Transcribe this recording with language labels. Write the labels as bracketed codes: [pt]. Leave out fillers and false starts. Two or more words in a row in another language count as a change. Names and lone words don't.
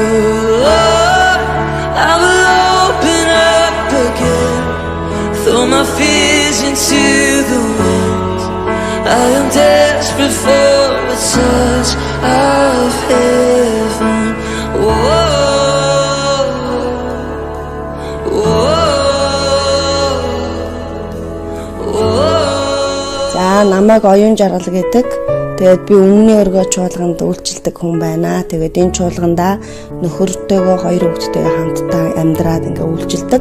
[en] Lord, I will open up again, throw my fears into the wind. I am desperate for a touch of heaven. Whoa. [mn] Намайг оюун жаргал гэдэг. Тэгээд би өмнөний өргөө чуулганд үйлчилдэг хүн байна. Тэгээд энэ чуулганда нөхөртөөгөө 2 хүүхэдтэйгээ хамтдаа амьдраад ингээ үйлчилдэг.